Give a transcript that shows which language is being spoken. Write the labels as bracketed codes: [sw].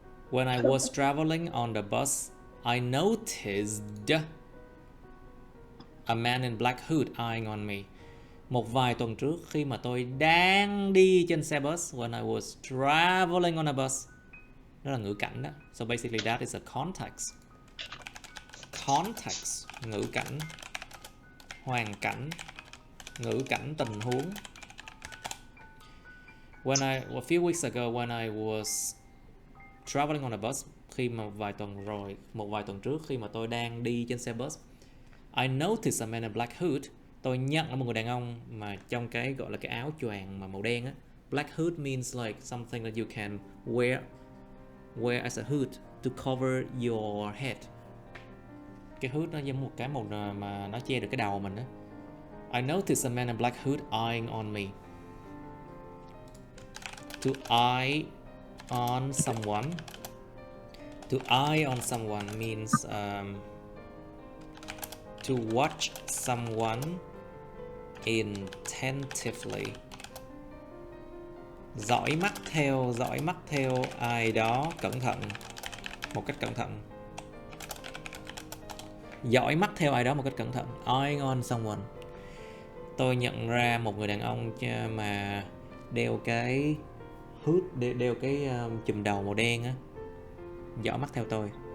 [en] When I was traveling on the bus, I noticed a man in black hood eyeing on me. [vi] Một vài tuần trước khi mà tôi đang đi trên xe bus, [en] when I was traveling on a bus. [vi] Đó là ngữ cảnh đó. [en] So basically that is a context. [vi] Context, ngữ cảnh, hoàn cảnh, ngữ cảnh tình huống. [en] A few weeks ago when I was traveling on a bus, [vi] khi mà một vài tuần trước khi mà tôi đang đi trên xe bus, [en] I noticed a man in black hood. [vi] Tôi nhận là một người đàn ông mà trong cái gọi là cái áo choàng mà màu đen á. [en] Black hood means like something that you can wear as a hood to cover your head. [vi] Cái hood nó giống một cái màu mà nó che được cái đầu mình á. [en] I noticed a man in black hood eyeing on me. To eye on someone. To eye on someone means to watch someone intensively. [vi] Dõi mắt theo ai đó cẩn thận, một cách cẩn thận. Dõi mắt theo ai đó một cách cẩn thận. [en] Eyeing on someone. [vi] Tôi nhận ra một người đàn ông mà đeo cái hood, đeo cái chùm đầu màu đen á, dõi mắt theo tôi.